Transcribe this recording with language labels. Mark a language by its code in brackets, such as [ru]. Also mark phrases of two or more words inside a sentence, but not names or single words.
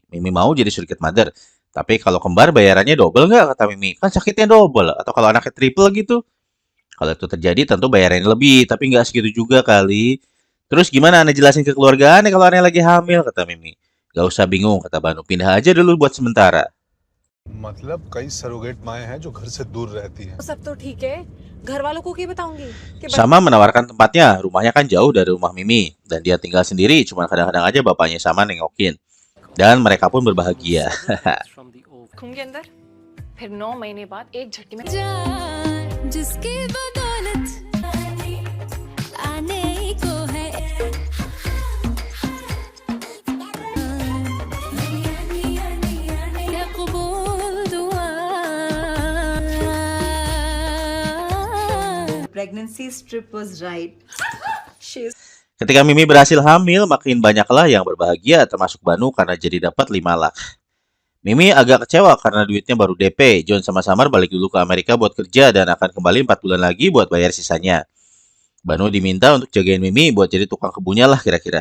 [id] Mimi mau jadi [en] surrogate mother. [id] Tapi kalau kembar bayarannya double nggak, kata Mimi? Kan sakitnya double. Atau kalau anaknya triple gitu? Kalau itu terjadi tentu bayarannya lebih. Tapi nggak segitu juga kali. Terus gimana Anda jelasin ke keluarga Anda kalau Anda lagi hamil, kata Mimi. Gak usah bingung, kata Banu. Pindah aja dulu buat sementara. [hi] मतलब कई सरोगेट माएं हैं जो घर से दूर रहती हैं. सब तो ठीक है. घर वालों को क्या बताऊंगी? [id] Sama menawarkan tempatnya. Rumahnya kan jauh dari rumah Mimi. Dan dia tinggal sendiri. Cuma kadang-kadang aja bapaknya Sama nengokin. Dan mereka pun berbahagia. [hi] के अंदर फिर 9 महीने बाद एक झटके में जिसकी बदौलत आने को है क्या कबूल दुआ. [en] Pregnancy strip was right. She's [id] Ketika Mimi berhasil hamil, makin banyaklah yang berbahagia, termasuk Banu karena jadi dapat 5 lak. Mimi agak kecewa karena duitnya baru DP. John sama Summer balik dulu ke Amerika buat kerja dan akan kembali 4 bulan lagi buat bayar sisanya. Banu diminta untuk jagain Mimi buat jadi tukang kebunnya lah kira-kira.